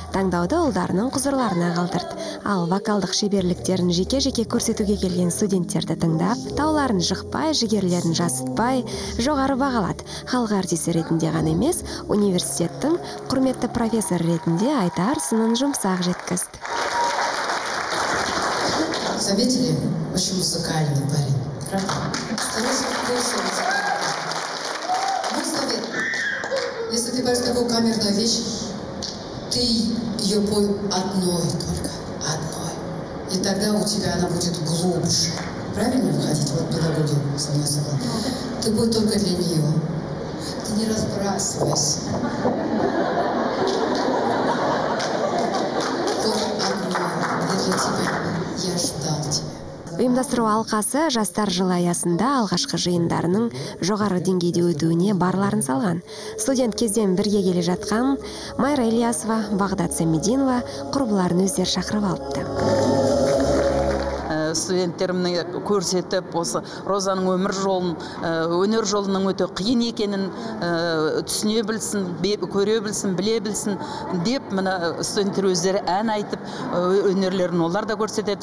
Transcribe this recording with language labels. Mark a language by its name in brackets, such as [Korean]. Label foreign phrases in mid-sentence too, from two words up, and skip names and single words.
[Kazakh] Таңдауды ұлдарының құзырларына қалдырды. Ал вокалдық шеберліктерін жеке-жеке көрсетуге келген студенттерді тыңдап, тауларын жықпай, жігерлерін жасытпай, жоғары бағалады. Халық артисі ретінде ғана емес, университеттің құрметті профессор ретінде айтар сынын жұмсақ жеткізді. [Russian] Заметили, очень музыкальный парень. Старайся вкусывать. Мой совет. Если ты поешь такую камерную вещь, ты ее пой одной только. Одной. И тогда у тебя она будет глубже. Правильно выходить? Вот педагоги со мной согласны. Ты пой только для нее. Ты не разбрасывайся. Вот одной. Для тебя. Я ждал тебя. [Kazakh] Ұйымдастыру алқасы жастар жылы аясында алғашқы жиындарының жоғары деңгейде өтуіне барларын салған. Студент кезден бірге келе жатқан Майра Ильясова, Бағдат Самединова құрбыларын өздері шақырып алыпты. Студенттерімні көрсетіп, осы Розаның өмір жолын, өнер жолының өте қиын екенін түсіне білсін, көре білсін, біле білсін деп, мына студенттер өздері ән айтып, өнерлерін олар да көрсетеді.